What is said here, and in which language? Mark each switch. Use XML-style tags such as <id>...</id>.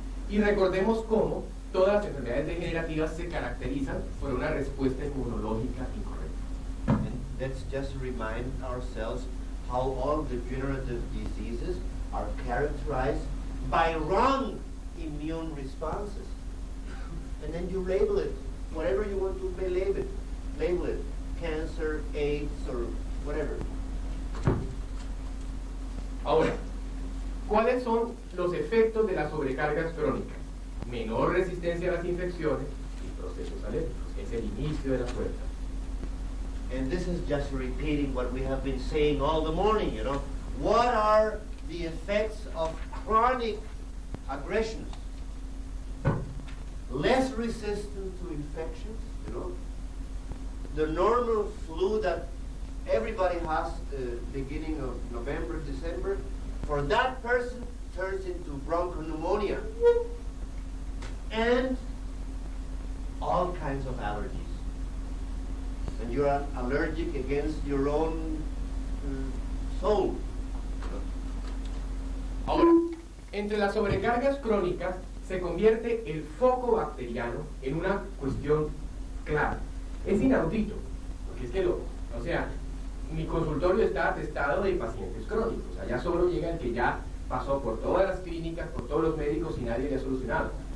<es>Y recordemos cómo todas las enfermedades degenerativas se caracterizan por una respuesta inmunológica incorrecta.</es> <en>And let's just remind ourselves how all degenerative diseases are characterized by wrong immune responses. And then you label it, whatever you want to label it, cancer, AIDS, or whatever.</en> <es>Ahora, ¿cuáles son los efectos de las sobrecargas crónicas? Menor resistencia a las infecciones y procesos alérgicos. Es el inicio de la puerta.</es> <en>And this is just repeating what we have been saying all the morning, you know. What are the effects of chronic aggressions? Less resistant to infections, you know. The normal flu that everybody has beginning of November, December, for that person turns into bronchopneumonia and all kinds of allergies. And you're allergic against your own soul.</en> <es>Ahora, entre las sobrecargas crónicas se convierte el foco bacteriano en una cuestión clave. Es inaudito, porque es que o sea, mi consultorio está atestado de pacientes crónicos, o sea, ya solo llega el que ya pasó por todas las clínicas, por todos los médicos y nadie le ha solucionado.</es>